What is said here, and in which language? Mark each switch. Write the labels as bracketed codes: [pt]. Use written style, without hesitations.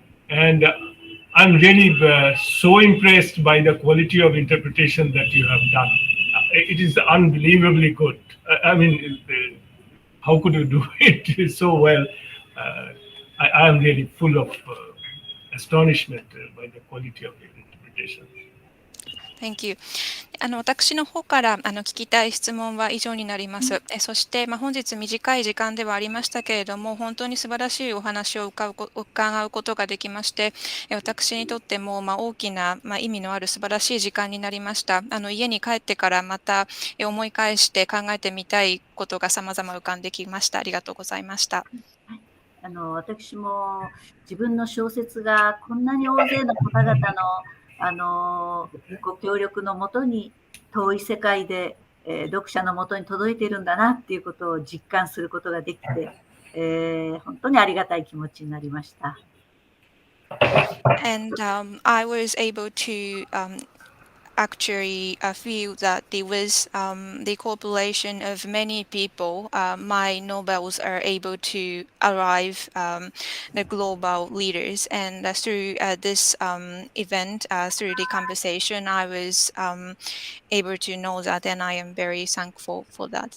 [en] And I'm really so impressed by the quality of interpretation that you have done. It is unbelievably good. I mean, how could you do it so well? I am really full of astonishment by the quality of your interpretation. Thank you. [ja] 私の方から聞きたい質問は以上になります。そして、本日短い時間ではありましたけれども、本当に素晴らしいお話を伺うことができまして、私にとっても大きな意味のある素晴らしい時間になりました。家に帰ってからまた思い返して考えてみたいことが様々浮かんできました。ありがとうございました。私も自分の小説がこんなに大勢の方々のご協力のもとに遠い世界で、読者のもとに届いているんだなっていうことを実感することができて、本当にありがたい気持ちになりました。 [en] And I was able to actually feel that with the cooperation of many people, my novels are able to arrive the global leaders. And through this event, through the conversation, I was able to know that, and I am very thankful for that.